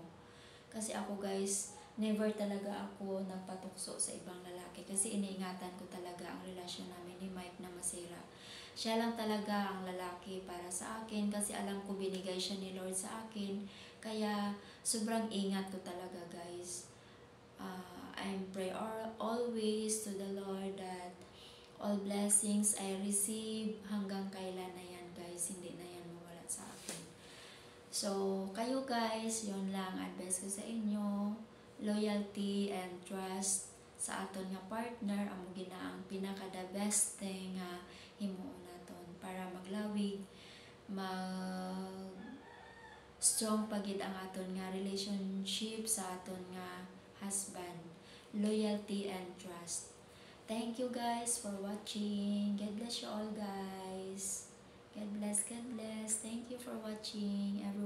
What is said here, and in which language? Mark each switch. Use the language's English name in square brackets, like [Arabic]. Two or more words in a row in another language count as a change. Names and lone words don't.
[Filipino] Kasi ako guys, never talaga ako nagpatukso sa ibang lalaki kasi iniingatan ko talaga ang relasyon namin ni Mike na masira. Siya lang talaga ang lalaki para sa akin kasi alam ko binigay siya ni Lord sa akin Kaya sobrang ingat ko talaga guys. [English] I'm pray always to the Lord that all blessings I receive [Filipino] hanggang kailan na yan guys, hindi na yan mawala sa akin. So, kayo guys, yun lang advice ko sa inyo. [English] Loyalty and trust [Hiligaynon] sa aton nga partner amo gina ang pinaka [English] the best thing [Hiligaynon] nga himuon naton para maglawig, mag strong pagid ang aton nga relationship sa aton nga husband. [English] Loyalty and trust. Thank you guys for watching. God bless you all guys. God bless, God bless. Thank you for watching.